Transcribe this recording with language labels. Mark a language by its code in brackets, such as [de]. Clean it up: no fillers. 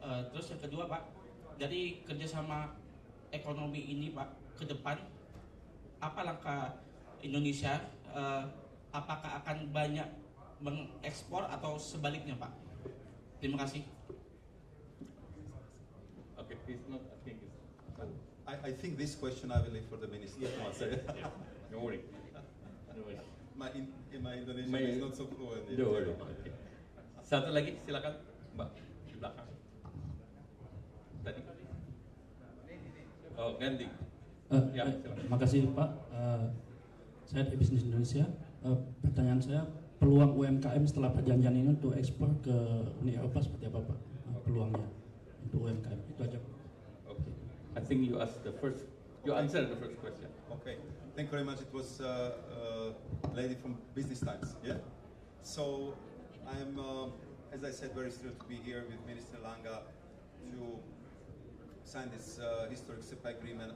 [id] Terus yang kedua Pak, dari kerjasama ekonomi ini Pak ke depan, apa langkah Indonesia? Apakah akan banyak mengekspor atau sebaliknya Pak? Terima kasih. [en] Okay, please not asking this. I think this question I will leave for the minister to answer. Don't worry. Don't worry. My Indonesian is not so fluent. Don't worry. Okay. [id] Satu lagi, silakan Mbak di belakang. Tadi. Oh, ganti. Ya, silakan. Makasih Pak. Saya dari Bisnis Indonesia. Pertanyaan saya, peluang UMKM setelah perjanjian ini untuk ekspor ke Uni Eropa seperti apa Pak? Peluangnya untuk UMKM itu aja. [en] Okay. I think you asked the first. You answered the first question. Okay. Thank you very much. It was lady from Business Times. Yeah. So I'm, as I said, very thrilled to be here with Minister Langga to sign this historic CEPA agreement.